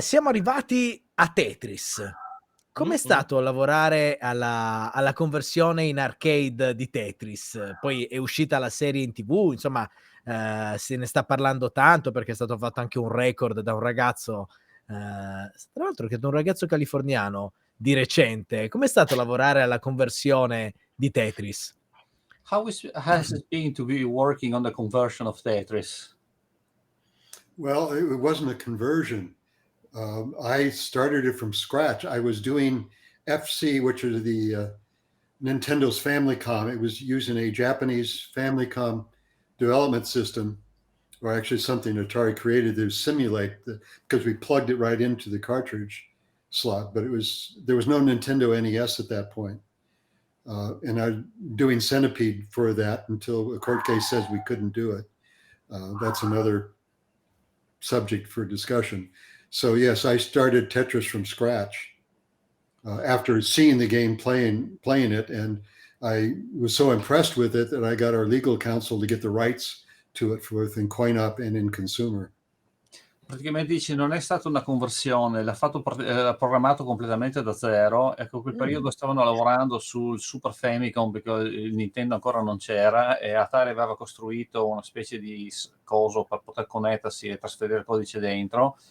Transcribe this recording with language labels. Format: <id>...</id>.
<it>Siamo arrivati a Tetris. Com'è stato lavorare alla conversione in arcade di Tetris? Poi è uscita la serie in TV, insomma, se ne sta parlando tanto perché è stato fatto anche un record da un ragazzo, tra l'altro che è un ragazzo californiano di recente. Com'è stato lavorare alla conversione di Tetris?</it> <en>has it been to be working on the conversion of Tetris? Well, it wasn't a conversion. I started it from scratch. I was doing FC, which is the Nintendo's Famicom. It was using a Japanese Famicom development system, or actually something Atari created to simulate because we plugged it right into the cartridge slot. But there was no Nintendo NES at that point. And I'm doing Centipede for that until a court case says we couldn't do it. That's another subject for discussion. So yes, I started Tetris from scratch after seeing the game playing it, and I was so impressed with it that I got our legal counsel to get the rights to it both in coin-op and in consumer.</en> <it>Praticamente dice non è stata una conversione, l'ha programmato completamente da zero. Ecco, quel periodo stavano lavorando sul Super Famicom perché il Nintendo ancora non c'era, e Atari aveva costruito una specie di coso per poter connettersi e trasferire il codice dentro.</it>